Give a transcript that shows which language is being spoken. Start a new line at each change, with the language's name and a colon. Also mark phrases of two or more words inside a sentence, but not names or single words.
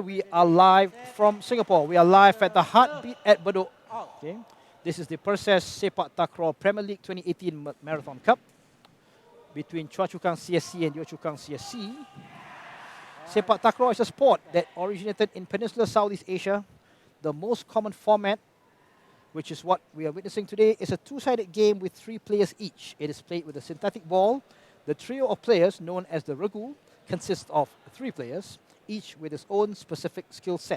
English: We are live from Singapore. We are live at the Heartbeat at Bedok. Okay. This is the Perses Sepaktakraw Premier League 2018 Marathon Cup between Choa Chu Kang CSC and Yio Chu Kang CSC. Sepaktakraw is a sport that originated in Peninsular Southeast Asia. The most common format, which is what we are witnessing today, is a two-sided game with 3 players each. It is played with a synthetic ball. The trio of players, known as the Regu, consists of 3 players, each with his own specific skill set.